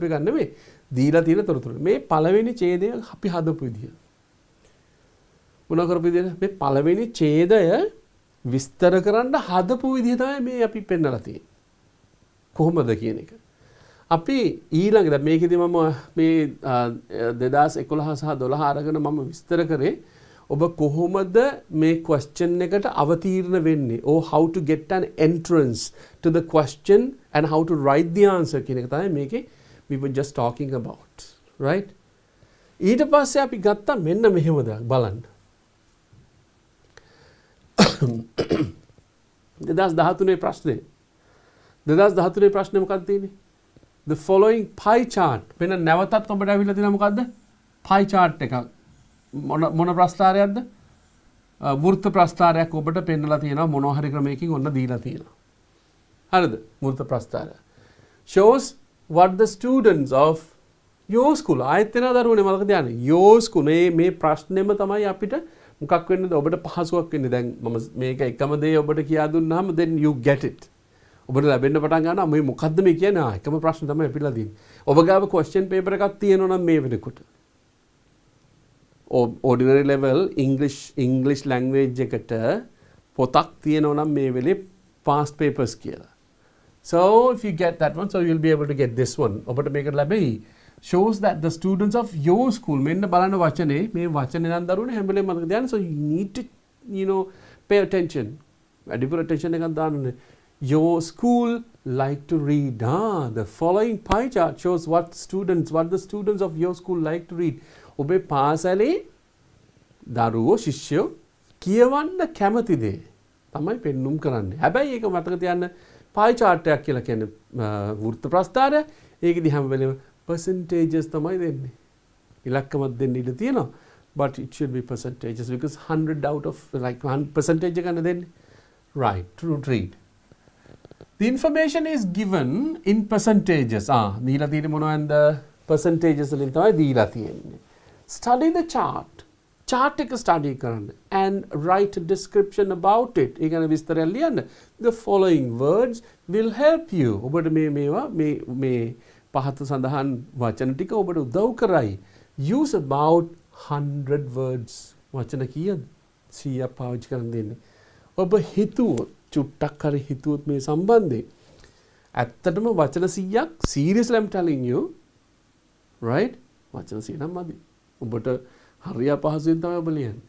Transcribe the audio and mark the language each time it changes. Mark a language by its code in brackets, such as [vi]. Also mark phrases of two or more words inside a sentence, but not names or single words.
[si] එක නෙමෙයි දීලා තියෙන තොරතුරු මේ පළවෙනි ඡේදය අපි හදපු විදිය මොන කරපු විදියද මේ පළවෙනි ඡේදය විස්තර කරන්න හදපු විදිය තමයි මේ අපි පෙන්නලා තියෙන්නේ කොහොමද කියන එක අපි ඊළඟට මේකෙදි මම මේ 2011 සහ 12 අරගෙන මම විස්තර කරේ ඔබ කොහොමද මේ question එකට අවතීර්ණ වෙන්නේ [en] or how to get an entrance to the question and how to write the answer [si] කියන එක තමයි මේකේ [en] we were just talking about right [si] ඊට පස්සේ අපි ගත්තා මෙන්න මෙහෙම දෙයක් බලන්න 2013 ප්‍රශ්නේ මොකක්ද තියෙන්නේ [en] the following pie chart [si] වෙන නැවතත් ඔබට අවිලා තියෙනවා මොකද්ද [en] pie chart [si] එකක් මොන ප්‍රස්ථාරයක්ද වෘත්ත ප්‍රස්ථාරයක් ඔබට පෙන්නලා තියෙනවා මොනවා හරි ක්‍රමයකින් ඔන්න දීලා තියෙනවා හරිද වෘත්ත ප්‍රස්ථාරය [en] shows what the students of your school [si] ආයෙත් වෙනවා දරුවනේ මතක තියාගන්න [en] your school [si] මේ ප්‍රශ්නෙම තමයි අපිට මොකක් වෙන්නද ඔබට පහසුවක් වෙන්නේ දැන් මම මේක එකම දේ ඔබට කියා දුන්නාම [en] then you get it [si] ඔබට ලැබෙන්න පටන් ගන්නවා මේ මොකද්ද මේ කියන්නේ එකම ප්‍රශ්න තමයි අපිලා තියෙන්නේ ඔබ ගාව [en] question paper [si] එකක් තියෙනවා නම් මේ වෙනකොට [en] ordinary level English language [si] එකට පොතක් තියෙනවා නම් මේ වෙලේ [en] past papers [si] කියලා. [en] So if you get that one so you'll be able to get this one. [si] ඔබට මේකට ලැබෙයි. [en] Shows that the students of your school [si] මෙන්න බලන්න වචනේ මේ වචනේ නම් දරුවනේ හැම වෙලේම මතක තියාගන්න. [en] So you need to pay attention. [si] වැඩිපුර attention එකක් දාන්න ඕනේ. [en] Your school like to read. The following pie chart shows what the students of your school like to read. [si] ඔබේ පාසලේ දරුවෝ ශිෂ්‍යයෝ කියවන්න කැමති දේ තමයි පෙන්눔 කරන්නේ. හැබැයි ඒක මතක තියාගන්න [en] pie chart [si] එකක් කියලා කියන්නේ වෘත්ත ප්‍රස්ථාරය. ඒකෙදි හැම වෙලේම percentages තමයි දෙන්නේ. ඉලක්කමක් දෙන්න ඉඩ තියෙනවා. [en] But it should be percentages because 100 out of like 1 percentage [si] එකක් දෙන්නේ. [en] Right, true read. The information is given in percentages. [si] දීලා තියෙන්නේ මොනවද? Percentages වලින් තමයි දීලා තියෙන්නේ. [en] Study the chart. [si] Chart එක study කරන්න [en] and write a description about it. [si] ඒ කියන්නේ විස්තරය ලියන්න. [en] The following words will help you. [si] ඔබට මේ පහත සඳහන් වචන ටික ඔබට උදව් කරයි. [en] Use about 100 words. [si] වචන කීයද? 100ක් පාවිච්චි කරන්න දෙන්නේ. ඔබ හිතුවොත් චුට්ටක් හරි හිතුවොත් මේ සම්බන්ධයෙන් ඇත්තටම වචන 100ක් [en] seriously I'm telling you right [si] වචන 100 නම් මදි. ඔබට හරිය පහසුවෙන් තමයි ඔබ ලියන්නේ.